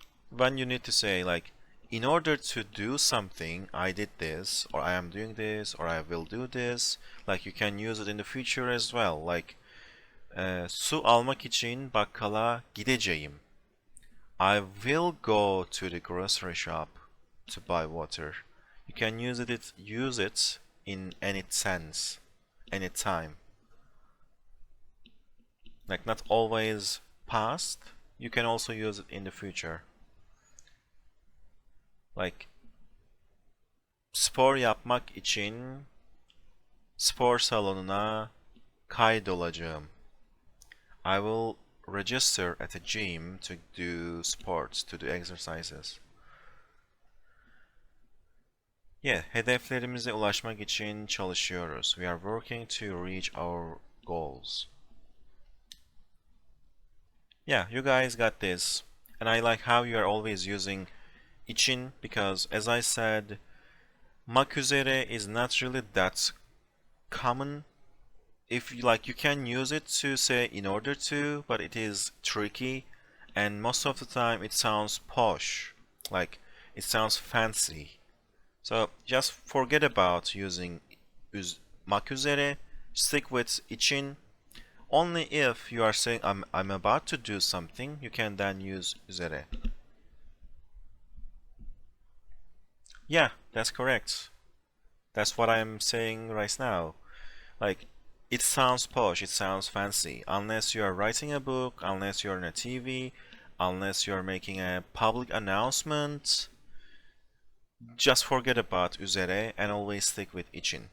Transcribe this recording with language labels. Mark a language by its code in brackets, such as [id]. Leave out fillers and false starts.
[en] When you need to say like, in order to do something, I did this, or I am doing this, or I will do this. Like you can use it in the future as well. Like [tr] Su almak için bakkala gideceğim. [en] I will go to the grocery shop to buy water. You can use it in any sense, any time. Like not always past. You can also use it in the future. Like [tr] spor yapmak için spor salonuna kaydolacağım. [en] I will register at a gym to do sports, to do exercises. Yeah, [tr] hedeflerimize ulaşmak için çalışıyoruz. [en] We are working to reach our goals. Yeah, you guys got this. And I like how you are always using için because, as I said, mak üzere is not really that common. If you like, you can use it to say in order to, but it is tricky, and most of the time it sounds posh, like it sounds fancy. So just forget about using mak üzere, stick with için. Only if you are saying I'm about to do something, you can then use üzere. Yeah, that's correct. That's what I'm saying right now. Like, it sounds posh, it sounds fancy. Unless you are writing a book, unless you're on a TV, unless you're making a public announcement, just forget about üzere and always stick with için.